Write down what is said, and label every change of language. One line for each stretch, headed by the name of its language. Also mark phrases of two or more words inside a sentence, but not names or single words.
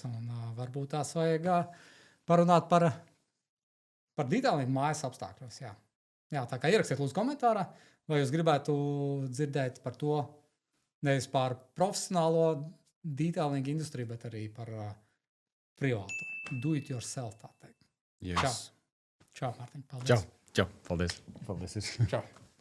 Latvian: Un varbūt tās vajag parunāt par detailingu mājas apstākļos. Jā, tā kā ierakstiet lūdzu komentārā, vai jūs gribētu dzirdēt par to nevis par profesionālo detailingu industriju, bet arī par privātu.
English: Do it yourself,
Latvian: tā teikt.
English: Yes.
Latvian: Čau, Mārtiņ. Paldies. Čau. Paldies. Čau.